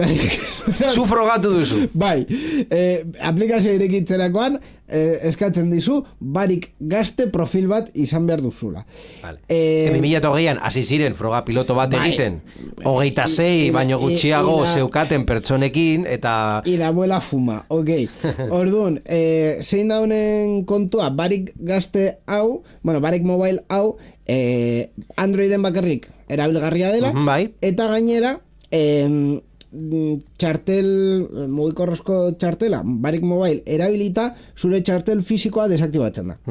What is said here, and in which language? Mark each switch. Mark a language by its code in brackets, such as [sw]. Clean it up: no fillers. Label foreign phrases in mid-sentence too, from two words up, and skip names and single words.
[eu] Zu frogatu duzu. Bai, aplikazio irekitzerakoan eskatzen dizu Barik gazte profil bat izan behar duzula. 2008an hasi ziren froga piloto bat egiten, 26 baino gutxiago zeukaten pertsonekin, eta... [es] Y la abuela fuma, ok. [eu] Orduan, zein da honen kontua, Barik gazte hau, bueno, Barik Mobile hau, Androiden bakarrik erabilgarria dela, eta gainera txartel, mugikorrezko txartela, Barik Mobile erabilita, zure txartel fisikoa desaktibatzen da.